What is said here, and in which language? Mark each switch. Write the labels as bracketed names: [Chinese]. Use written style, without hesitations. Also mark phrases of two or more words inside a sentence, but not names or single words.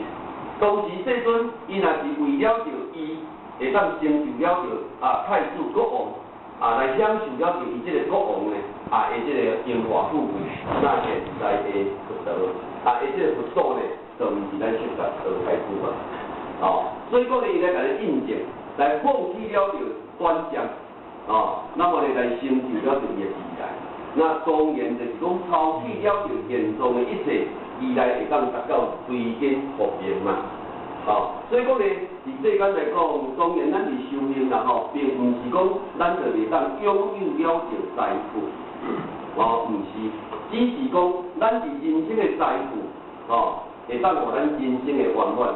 [Min Nan Chinese] 当时世尊伊若是为了着伊会当成就了着太子国王来享受了着伊这个国王呢的这个荣华富贵，那现在的佛道这个佛祖呢，就毋是咱释迦太子嘛，所以讲呢，伊来甲咱印证，来放弃了着短暂，那么呢来成就了着伊的未来。那当然就是讲超越了着现状的一切，未来会当达到随根和平嘛。所以讲呢，伫世间来讲，当然咱伫修行啦并毋是讲咱就会当拥有了着财富，毋是，只是讲咱伫人生的财富，会当互咱人生的圆满。